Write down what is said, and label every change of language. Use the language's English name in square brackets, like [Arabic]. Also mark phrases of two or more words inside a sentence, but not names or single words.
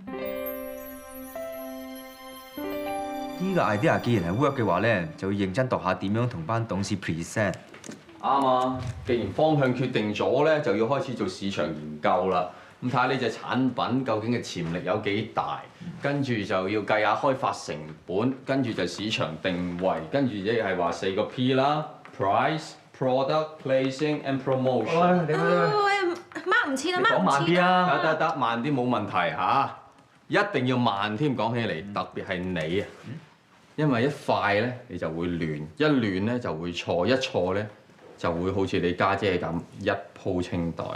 [Cantonese] 呢個 idea 既然係 work 嘅話咧，就要認真度下點樣同班董事 present。啱啊！既然方向決定咗咧，就要開始做市場研究啦。咁睇下呢隻產品究竟嘅潛力有幾大，跟住就要計下開發成本，跟住就市場定位，跟住即係話4個 P 啦 ： [English] price、product、placing and promotion。 [Cantonese] 喂，mark 唔切啊，mark 唔切。講慢啲啊！得，慢啲冇問題嚇，一定要慢添。講起嚟，特別係你啊，因為一快咧你就會亂，一亂咧就會錯，一錯咧就會好似你家姐咁一鋪清袋。